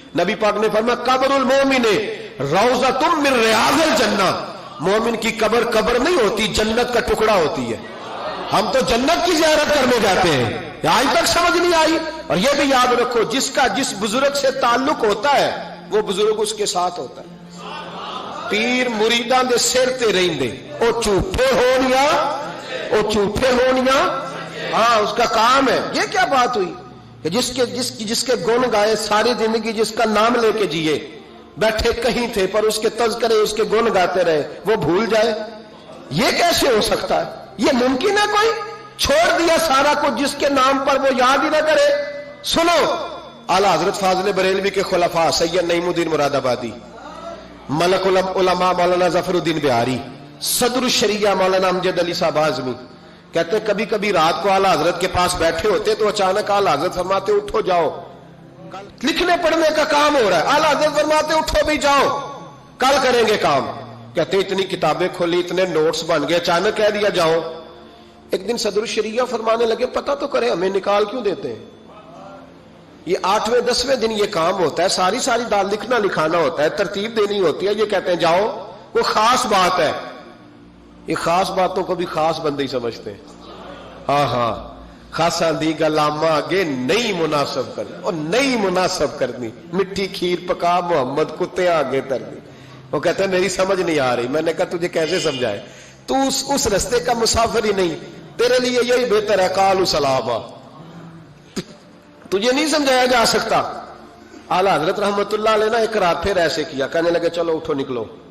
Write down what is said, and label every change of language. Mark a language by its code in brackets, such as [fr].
[ur] نبی پاک نے فرمایا [ar] قبر المومن روضۃ من ریاض الجنہ. [ur] مومن کی قبر قبر نہیں ہوتی، جنت کا ٹکڑا ہوتی ہے. ہم تو جنت کی زیارت کرنے جاتے ہیں، آج تک سمجھ نہیں آئی. اور یہ بھی یاد رکھو جس کا جس بزرگ سے تعلق ہوتا ہے وہ بزرگ اس کے ساتھ ہوتا ہے. [pa] پیر مریداں دے سر تے رہندے، او جھوٹے ہونیا او جھوٹے ہونیا، [ur] ہاں اس کا کام ہے. یہ کیا بات ہوئی کہ جس کے گن گائے ساری زندگی، جس کا نام لے کے جیے، بیٹھے کہیں تھے پر اس کے تذکرے اس کے گن گاتے رہے، وہ بھول جائے؟ یہ کیسے ہو سکتا ہے؟ یہ ممکن ہے؟ کوئی چھوڑ دیا سارا کچھ جس کے نام پر وہ یاد ہی نہ کرے. سنو اعلیٰ حضرت فاضل بریلوی کے خلفاء سید نعیم الدین مراد آبادی، ملک العلماء مولانا ظفر الدین بہاری، صدر الشریعہ مولانا امجد علی صاحب اعظمی کہتے ہیں کبھی کبھی رات کو اعلیٰ حضرت کے پاس بیٹھے ہوتے تو اچانک اعلیٰ حضرت فرماتے اٹھو جاؤ، لکھنے پڑھنے کا کام ہو رہا ہے. اعلیٰ حضرت فرماتے اٹھو بھی جاؤ، کل کریں گے کام. کہتے اتنی کتابیں کھولی، اتنے نوٹس بن گئے، اچانک کہہ دیا جاؤ. ایک دن صدر الشریعہ فرمانے لگے پتہ تو کرے ہمیں نکال کیوں دیتے ہیں؟ یہ 8ویں 10ویں دن یہ کام ہوتا ہے، ساری دال لکھنا لکھانا ہوتا ہے، ترتیب دینی ہوتی ہے. یہ کہتے ہیں جاؤ، وہ خاص بات ہے. یہ خاص باتوں کو بھی خاص بندے ہی سمجھتے ہیں. [pa] ہاں خاصا دی گلاما آگے نہیں مناسب کرنی، اور نہیں مناسب کرنی. مٹھی کھیر پکا محمد کتے آگے ترنی. [ur] وہ کہتے ہیں میری سمجھ نہیں آ رہی. میں نے کہا تجھے کیسے سمجھائے، تو اس رستے کا مسافر ہی نہیں، تیرے لیے یہی بہتر ہے [ar] قالوا سلاما. [ur] تجھے نہیں سمجھایا جا سکتا. اعلیٰ حضرت رحمت اللہ علیہ نے ایک رات پھر ایسے کیا، کہنے لگے چلو اٹھو نکلو.